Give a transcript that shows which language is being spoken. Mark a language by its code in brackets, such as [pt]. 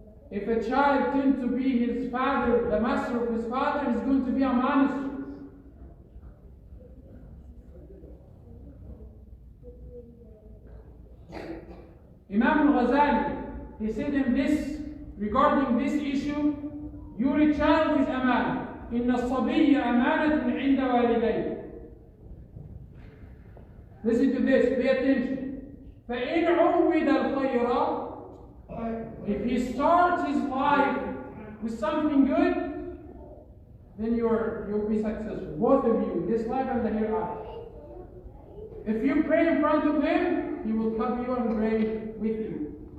[en] If a child tends to be his father, the master of his father, is going to be a monster. Imam al-Ghazali, he said in this, regarding this issue, your child is amana. [ar] إن الصبي أمانة عند والديه. [en] Listen to this, pay attention. [ar] فإن عود الخير, [en] if he starts his life with something good, then you'll be successful. Both of you, this life and the hereafter. If you pray in front of him, he will come you and pray with you.